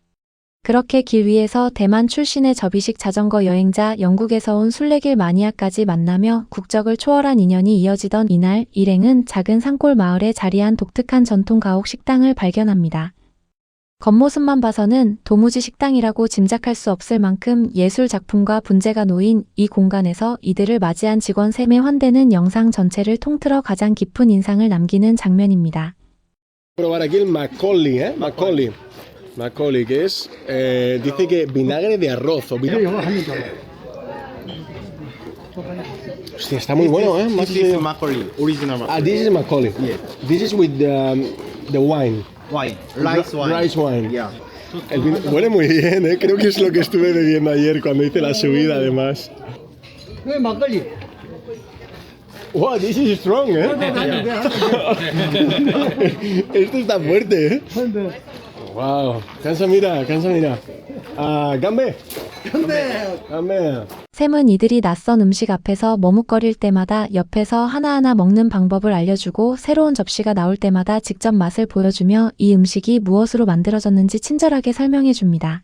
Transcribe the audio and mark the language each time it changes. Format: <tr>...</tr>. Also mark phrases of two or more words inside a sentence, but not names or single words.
<ko>그렇게 길 위에서 대만 출신의 접이식 자전거 여행자 영국에서 온 순례길 마니아까지 만나며 국적을 초월한 인연이 이어지던 이날 일행은 작은 산골 마을에 자리한 독특한 전통 가옥 식당을 발견합니다. 겉모습만 봐서는 도무지 식당이라고 짐작할 수 없을 만큼 예술 작품과 분재가 놓인 이 공간에서 이들을 맞이한 직원 3의 환대는 영상 전체를 통틀어 가장 깊은 인상을 남기는 장면입니다.</ko> <es>Probar aquí el Macaulay, ¿eh? Macaulay, que es, dice que vinagre de arroz o vinagre. Hostia, está muy bueno, ¿eh?</es> <en>This is Macaulay, original Macaulay. Ah, this is Macaulay. Yes. This is with the wine. Wine, rice wine. Rice wine. Yeah.</en> <es>Huele muy bien, ¿eh? Creo que es lo que estuve bebiendo ayer cuando hice la subida, además.</es> <en>Wow, this is strong,</en> <es>¿eh? Esto está fuerte, ¿eh? Wow, cansa mira.</es> <ko>아, 간배. 샘은 이들이 낯선 음식 앞에서 머뭇거릴 때마다 옆에서 하나하나 먹는 방법을 알려주고 새로운 접시가 나올 때마다 직접 맛을 보여주며 이 음식이 무엇으로 만들어졌는지 친절하게 설명해줍니다.</ko>